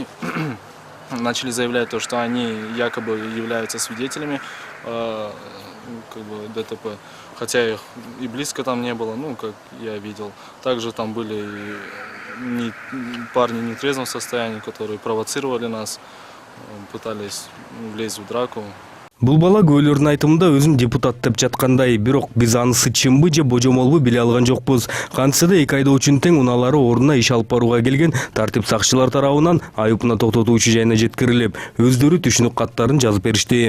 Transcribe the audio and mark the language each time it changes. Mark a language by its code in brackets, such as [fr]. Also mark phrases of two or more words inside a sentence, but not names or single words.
[ru] Начали заявлять то, что они якобы являются свидетелями ДТП, хотя их и близко там не было, как я видел. Также там были и парни в нетрезвом состоянии, которые провоцировали нас, пытались влезть в драку. [ky] Бул бала күбөлөрдүн айтымында өзүн депутат деп жаткандай, бирок биз анысы чынбы же божомолбу биле алган жокпуз. Кантса да эки айдоочунун тең унаалары ордуна иш алып барууга келген тартип сакчылар тарабынан айыпына токтотуучу жайына жеткирилип, өздөрү түшүнүк каттарын жазып беришти.